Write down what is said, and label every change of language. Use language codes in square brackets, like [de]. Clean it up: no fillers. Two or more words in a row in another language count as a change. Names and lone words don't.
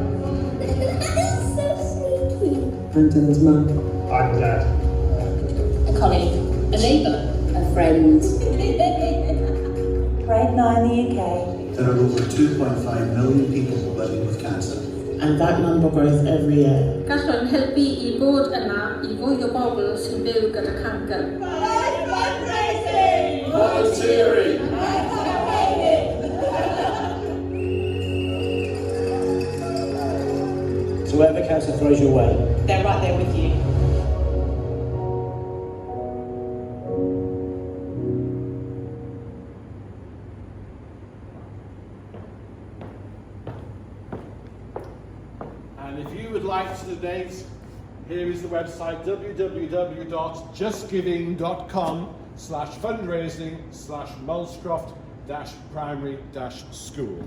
[en] I'm Dylan's mum. I'm Dad. A colleague. A neighbour. A friend. Grade 9 in the UK. There are over 2.5 million people living with cancer. And that number grows every year. [cy] Gallwn helpu I bod yna I fwy o bobl sy'n byw gyda cancer. [en] Volunteering! So whatever cancer throws your way, They're right there with you. And if you would like to donate, here is the website www.justgiving.com/fundraising/Molescroft-primary-school.